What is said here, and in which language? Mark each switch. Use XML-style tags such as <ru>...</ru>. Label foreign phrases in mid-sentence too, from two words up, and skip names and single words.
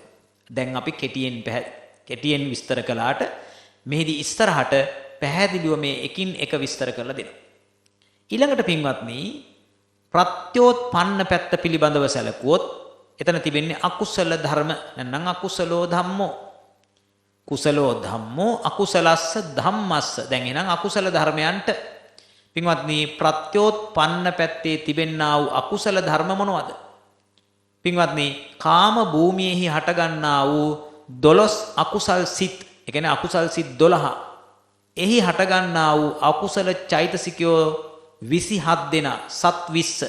<si>දැන් අපි කෙටියෙන් විස්තර කළාට මෙහිදී ඉස්සරහට පැහැදිලිව මේ එකින් එක විස්තර කරලා දෙනවා. ඊළඟට පින්වත්නි ප්‍රත්‍යෝත්පන්න පැත්ත පිළිබඳව සැලකුවොත් එතන තිබෙන්නේ අකුසල ධර්ම නැත්නම්</si> <pi>අකුසලෝ ධම්මෝ. කුසලෝ ධම්මෝ අකුසලස්ස ධම්මස්ස.</pi> <si>දැන් එහෙනම් අකුසල ධර්මයන්ට පින්වත්නි ප්‍රත්‍යෝත්පන්න පැත්තේ තිබෙන්නා වූ අකුසල ධර්ම මොනවද? පින්වත්නි කාම භූමියේහි හටගන්නා වූ 12 අකුසල් සිත්, ඒ කියන්නේ අකුසල් සිත් 12. එහි හටගන්නා වූ අකුසල චෛතසිකයෝ 27 දෙනා සත් 20.</si>